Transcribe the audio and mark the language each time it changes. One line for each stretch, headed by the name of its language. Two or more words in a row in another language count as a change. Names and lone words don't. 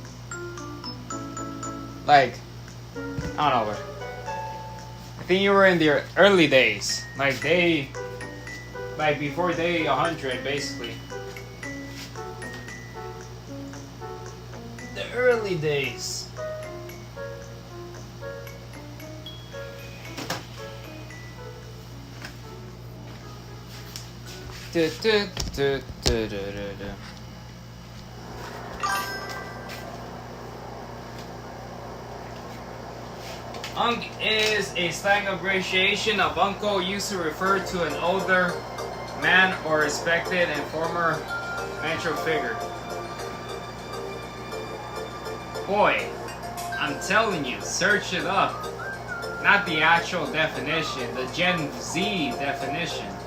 English: Like, I don't know, bro. I think you were in the early days. Like before day 100, basically. early days. Du, du, du, du, du, du, du. Unk is a slang abbreviation of uncle, used to refer to an older man or respected and former natural figure. Boy, I'm telling you, search it up. Not the actual definition, the Gen Z definition.